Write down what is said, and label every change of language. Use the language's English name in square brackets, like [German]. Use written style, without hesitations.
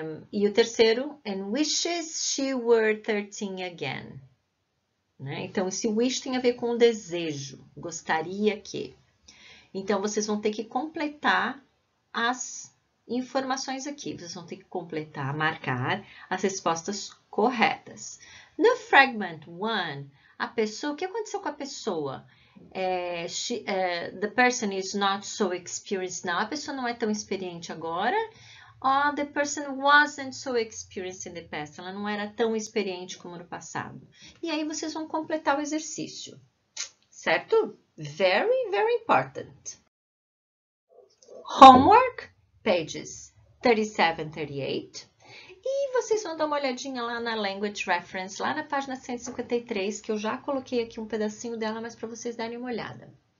[Portuguese] E o terceiro, [English] and wishes she were 13 again. [Portuguese] Né? Então, esse wish tem a ver com o desejo, gostaria que. Então, vocês vão ter que completar as informações aqui. Vocês vão ter que completar, marcar as respostas corretas. No fragment 1, a pessoa, o que aconteceu com a pessoa? [English] The person is not so experienced now. [Portuguese] A pessoa não é tão experiente agora. [English] Or the person wasn't so experienced in the past. [Portuguese] Ela não era tão experiente como no passado. E aí vocês vão completar o exercício. Certo? [English] Very, very important. Homework, pages 37 and 38. [Portuguese] E vocês vão dar uma olhadinha lá na Language Reference, lá na página 153, que eu já coloquei aqui um pedacinho dela, mas para vocês darem uma olhada.